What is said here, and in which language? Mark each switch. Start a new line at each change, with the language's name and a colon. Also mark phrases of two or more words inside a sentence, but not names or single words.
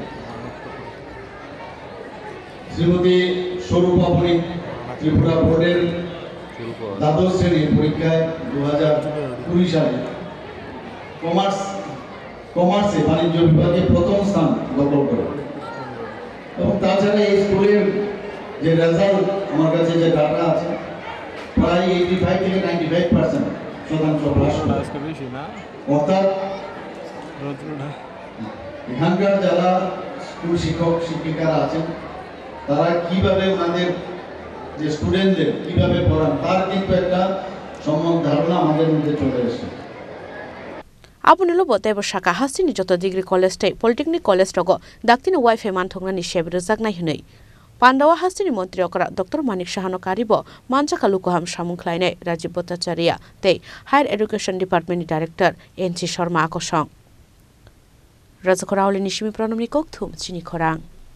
Bangla: শ্রীমতী স্বরূপা বণিক ত্রিপুরা বোর্ডের দ্বাদশ শ্রেণীর পরীক্ষায় 2020 সালে কমার্সে বাণিজ্য বিভাগে প্রথম স্থান দখল করে এবং তাছাড়া এই স্কুলের যে রেজাল্ট আমার কাছে যে ডাটা আছে প্রায় 85 থেকে 95% পাস করে। অর্থাৎ এখানকার যারা স্কুল শিক্ষক শিক্ষিকারা আছেন তারা কিভাবে ওনাদের যে স্টুডেন্টদের কিভাবে পড়ান তার কিন্তু একটা সম্যক ধারণা আমাদের মধ্যে চলে এসেছে।
Kok Borok: Abunelo botebo shaka hasini joto
English: degree college
Kok Borok: te
English: polytechnic college
Kok Borok: rogo daktino wifi manthongna ni shebe rozak nai hunei Pandawa hasini montri okra Dr. Manik Shahano karibo manchaka lukoham samungkhlaine Rajiv Bhattacharya te Higher Education Department Director NC Sharma akosong Rajakora Nishimi Pranamni Kokthum Chini Khorang